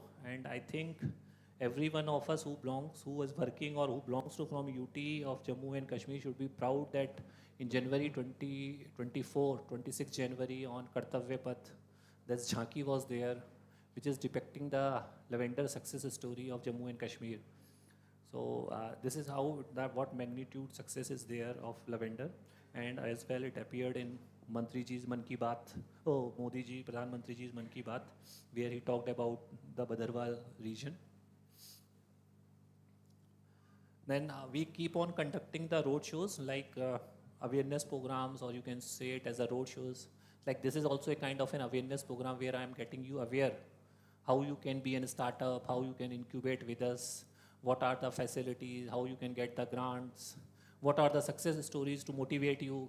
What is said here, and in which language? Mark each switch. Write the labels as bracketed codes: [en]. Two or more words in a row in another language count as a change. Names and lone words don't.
[en] And I think every one of us who is working or who belongs to from UT of Jammu and Kashmir should be proud that in January 2024, 26 January on Kartavya Path, this Jhanki was there, which is depicting the lavender success story of Jammu and Kashmir. So this is how what magnitude success is there of lavender, and as well it appeared in Mantri ji's Man Ki Baat, Modi ji, Pradhan Mantri ji's Man Ki Baat, where he talked about the Bhadarwah region. Then we keep on conducting the road shows like awareness programs, or you can say it as a road shows. Like this is also a kind of an awareness program where I am getting you aware how you can be in a startup, how you can incubate with us, what are the facilities, how you can get the grants, what are the success stories to motivate you.